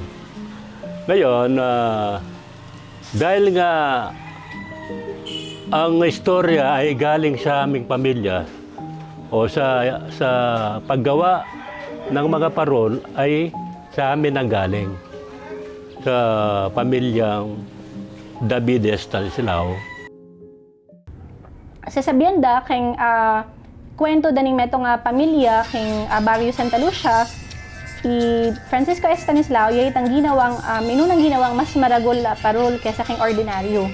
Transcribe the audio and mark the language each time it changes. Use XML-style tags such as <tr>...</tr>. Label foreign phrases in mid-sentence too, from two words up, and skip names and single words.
<tl>Ngayon, dahil nga ang istorya ay galing sa aming pamilya o sa paggawa ng mga parol ay sa amin ang galing. Sa pamilyang David Estanislao.</tl> <pam>Sasabihan da keng kwento daning metong pamilya keng Barrio Santa Lucia, i Francisco Estanislao yay tang ginawang minunang ginawang mas maragol parol kaysa keng ordinaryo.</pam>